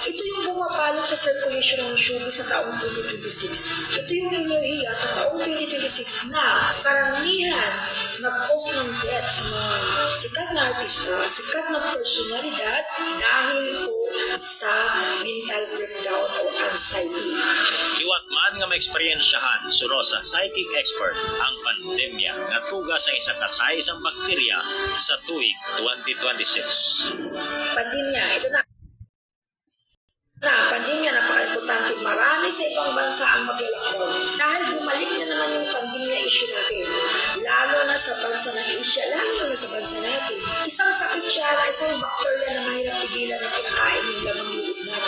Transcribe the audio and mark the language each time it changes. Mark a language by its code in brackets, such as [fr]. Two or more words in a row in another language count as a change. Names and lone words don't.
[tl] Ito yung bumapalot sa circulation ng showbiz sa taong 2026. Ito yung enerhiya sa taong 2026 na karamihan nag-cause ng death sa mga sikat na artista, sikat na personalidad dahil po sa [en] mental breakdown [tl] o anxiety. [hil] Liwat man nga maeksperiensyahan suno sa psychic expert ang pandemya nga tuga sa isa ka isang bakterya sa tuig 2026. [tl] Pandemya, ito na. Pandemya, napaka-importante. Marami sa ibang bansa ang mag-lockdown. Dahil bumalik na naman yung pandemya issue natin. Lalo na sa bansa ng Asia, lalo na sa bansa natin. Isang sakit siya na isang bakterya na mahirap pigilan na kinakain ng lamang loob natin.